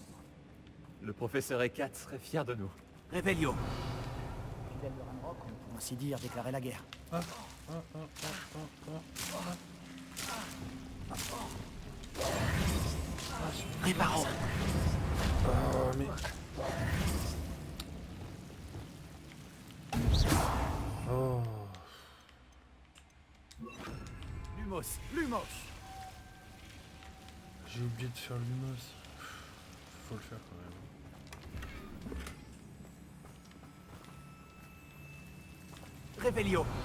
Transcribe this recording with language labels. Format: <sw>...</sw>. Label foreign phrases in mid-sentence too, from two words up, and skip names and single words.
<fr>Le professeur Ekat serait fier de nous. Revelio. Fidèle de Ranrock ont, pour ainsi dire, déclaré la guerre. Réparo. Mais... Oh... Lumos. Lumos. J'ai oublié de faire l'humos. Faut le faire quand même. Revelio.</fr>